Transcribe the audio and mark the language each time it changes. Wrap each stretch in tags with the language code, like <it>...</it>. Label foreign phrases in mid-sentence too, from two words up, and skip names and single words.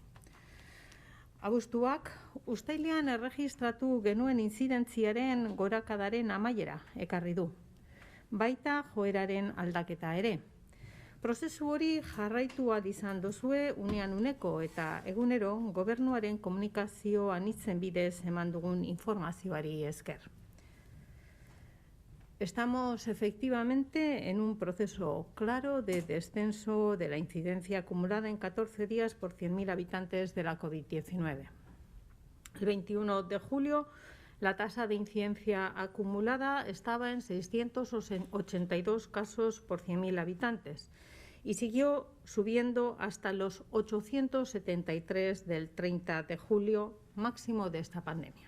<eu>Abuztuak, uztailean erregistratu genuen intzidentziaren gorakadaren amaiera ekarri du, baita joeraren aldaketa ere. Prozesu hori jarraitu ahal izan duzue unean uneko eta egunero gobernuaren komunikazio anitzen bidez eman dugun informazioari esker.</eu> <es>Estamos efectivamente en un proceso claro de descenso de la incidencia acumulada en 14 días por 100.000 habitantes de la COVID-19. El 21 de julio, la tasa de incidencia acumulada estaba en 682 casos por 100.000 habitantes y siguió subiendo hasta los 873 del 30 de julio, máximo de esta pandemia.</es>